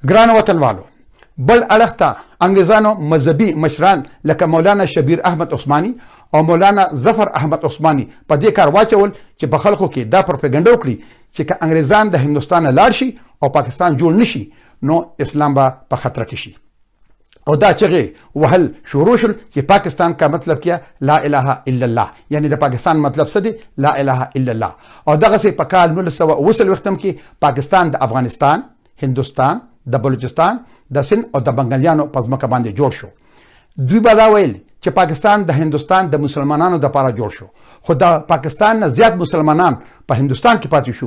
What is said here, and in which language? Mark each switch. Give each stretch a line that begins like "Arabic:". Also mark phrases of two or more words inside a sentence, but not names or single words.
Pashto: ګرانو وطنوالو، بل اړخ ته انګریزانو مذهبي مشران لکه مولانا شبیر احمد عثماني او مولانا ظفر احمد عثماني په دې کار واچول چې په خلکو کې دا پروپاګاندا وکړي چې که انګریزان د هندوستان لاړ شي او پاکستان جوړ نشي نو اسلام به په خطر کې شي او دا چغې وهل شروع شول چې
Urdu: پاکستان کا مطلب کیا
Arabic: لا اله الا الله
Pashto: یعنی د پاکستان مطلب څه دی
Arabic: لا اله الا الله
Pashto: او دغه په کال 1990 وختم کې پاکستان د افغانستان هندوستان د بلوچستان د سند او د بنګالیانو په ځمکه باندې جوړ شو دوی به دا ویل چې پاکستان د هندوستان د مسلمانانو د لپاره جوړ شو خو د پاکستان نه زیات مسلمانان په هندوستان کې پاتې شو